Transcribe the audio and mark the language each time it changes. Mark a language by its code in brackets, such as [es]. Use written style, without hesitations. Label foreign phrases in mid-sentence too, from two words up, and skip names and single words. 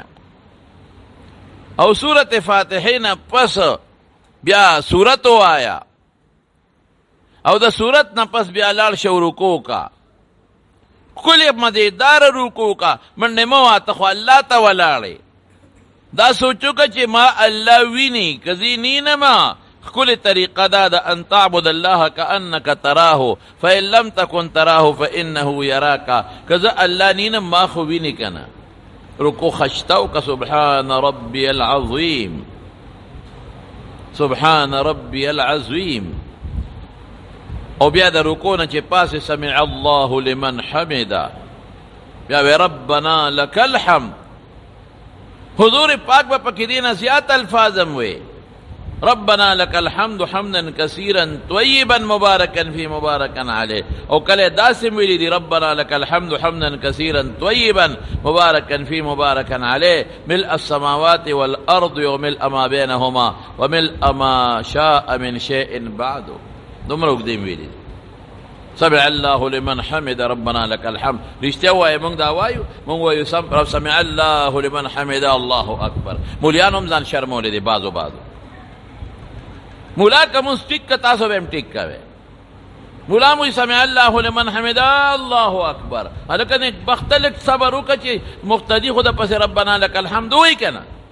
[ps] او سورة فاتحه نه پس بیا سورت ووایه، او د سورت نه پس بیا لاړ شه رکوع کا، ښکلې مزیدار رکوع کا. منډې مه واته خو الله ته ولاړې. دا سوچ وکړه چې ما الله ویني که زه نینمه. ښکلې طریقه دا ده [ar] ان تعبد الله کأنک تراه فإن لم تکن تراه فإنه یراک. [ps] که زه الله نینم ما خو ویني که نه. رکوع خشته وکړه، [ar] سبحان ربی العظیم، سبحان ربی العظیم. [ps] او بیا د رکوع نه چې پاسې [ar] سمع الله لمن حمده، [ps] بیا وی [ar] ربنا لک الحمد. [ps] حضور پاک به پکې دې نه زیات الفاظ هم وی، [ar] ربنا لك الحمد حمدا كثيرا طيبا مباركا في مباركا عليه. [ps] او کله داسې ویلي دي [ar] ربنا لك الحمد حمدا كثيرا طيبا مباركا في مباركا عليه ملء السماوات والارض وملء ما بينهما وملء ما شاء من شيء بعد. [ps] دومره اوږدې ویلي دي. [ar] سمع الله لمن حمد ربنا لك الحمد. [ps] رښتیا وایي موږ دا وایو، موږ وایو [ar] سمع الله لمن حمد الله اکبر. [ps] مولیان هم ځان شرمولی دي بعضو. مولا که مونږ ټیک که تاسو به هم ټیک کوئ. مولا مو [ar] سمع الله لمن حمد الله اکبر. [ps] هلکه نیکبخته لږ صبر وکړه چې مقتدي خو د پسې [ar] ربنا لک الحمد [ps] وایي که نه.